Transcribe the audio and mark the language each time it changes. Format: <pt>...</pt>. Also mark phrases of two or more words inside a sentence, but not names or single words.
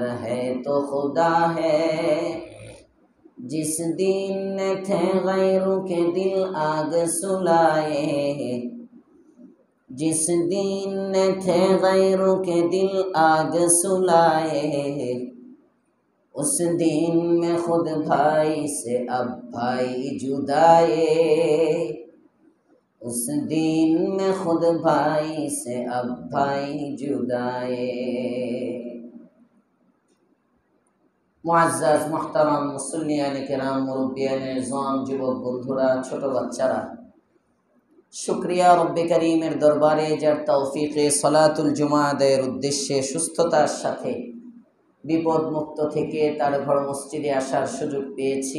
<ur>ہے تو خدا ہے، جس دین نے تھے غیروں کے دل آگ سلائے، جس دین نے تھے غیروں کے دل آگ سلائے، اس دین میں خود بھائی سے اب بھائی جدائے، اس دین میں خود بھائی سے اب بھائی جدائے۔ معزز محترم مصلیان کرام، مربیان عظام,</ur> <bn>যুবক বন্ধুরা, ছোট বাচ্চারা, শুকরিয়া রব্বে করিমের দরবারে, যার তৌফিকে</bn> <ar>صلاة الجمعة</ar> <bn>আদায়ের উদ্দেশ্যে সুস্থতার সাথে বিপদ মুক্ত থেকে তার ঘর মসজিদে আসার সুযোগ পেয়েছি।</bn>